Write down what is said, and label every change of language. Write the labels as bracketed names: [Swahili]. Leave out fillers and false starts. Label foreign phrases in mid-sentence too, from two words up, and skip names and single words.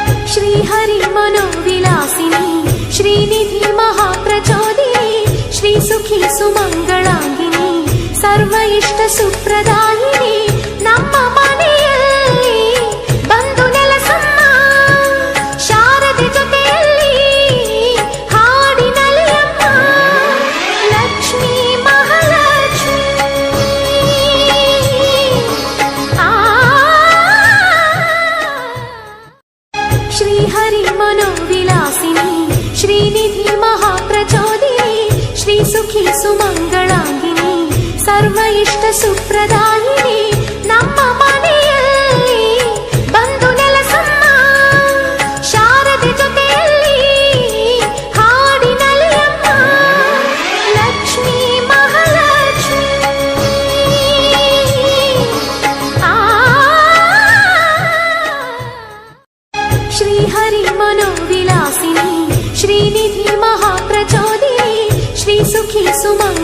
[Sanskrit] श्रीहरि मनोविलासिनी श्रीनिधि महाप्रचोदिनी श्रीसुखी सुमंगलांगिनी सर्व इष्ट सुप्रदायिनी [Kannada] ನಮ್ಮ ಮನೆಯಲ್ಲಿ ಬಂದು ನೆಲೆಸಮ್ಮ ಶಾರದೆ ಜೊತೆಯಲ್ಲಿ ಹಾಡಿನಲ್ಲಿ ಅಮ್ಮ ಲಕ್ಷ್ಮೀ ಮಹಾಲಕ್ಷ್ಮೀ [Sanskrit] श्रीहरि मनोविलासिनी श्रीनिधि महाप्रचोदिनी श्रीसुखी सुमंगलांगिनी सर्व इष्ट सुप्रदायिनी [Kannada] ನಮ್ಮ ಮನೆಯಲ್ಲಿ ಬಂದು ನೆಲೆಸಮ್ಮ ಶಾರದೆ ಜೊತೆಯಲ್ಲಿ ಹಾಡಿನಲ್ಲಿ ಅಮ್ಮ ಲಕ್ಷ್ಮೀ ಮಹಾಲಕ್ಷ್ಮೀ [Sanskrit] श्रीहरि मनोविलासिनी श्रीनिधि महाप्रचोदिनी श्रीसुखी सुमंगलांगिनी